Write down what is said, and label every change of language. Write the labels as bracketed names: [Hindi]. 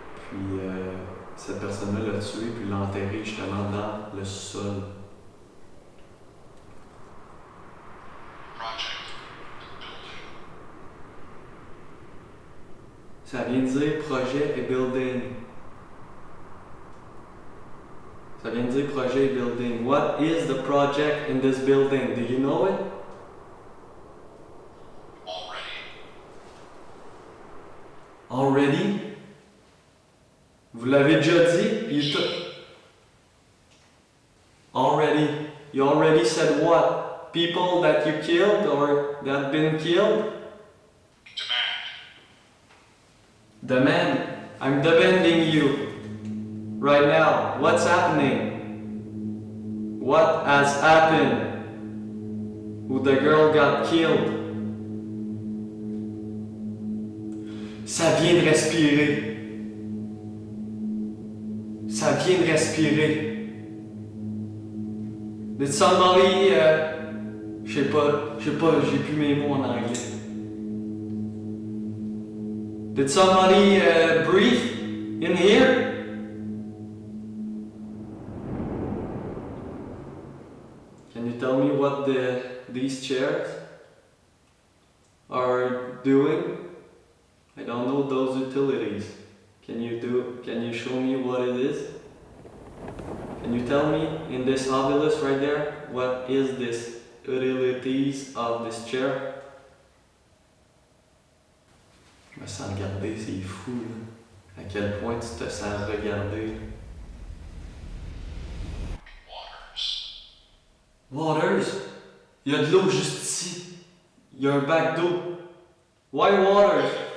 [French] Puis, cette personne-là l'a tué, puis l'a enterré justement dans le sol. Ça vient de dire projet et building. Ça vient de dire projet et building. [English] What is the project in this building? Do you know it? Already? [French] Vous l'avez déjà dit? [English] Already. You already said what? People that you killed or that been killed? Demand. I'm demanding you. Right now. What's happening? What has happened? Who the girl got killed? [French] Ça vient de respirer. Ça vient de respirer. [English] Did somebody, [French] je sais pas, j'ai plus mes mots en anglais. [English] Did somebody breathe in here? Can you tell me what these chairs are doing? I don't know those utilities. Can you show me what it is? Can you tell me in this obelisk right there, what is this utilities of this chair? [French] Je me sens regardé, c'est fou là. À quel point tu te sens regardé. [English] Waters? [French] Il y a de l'eau juste ici. Il y a un bac d'eau. [English] Why waters?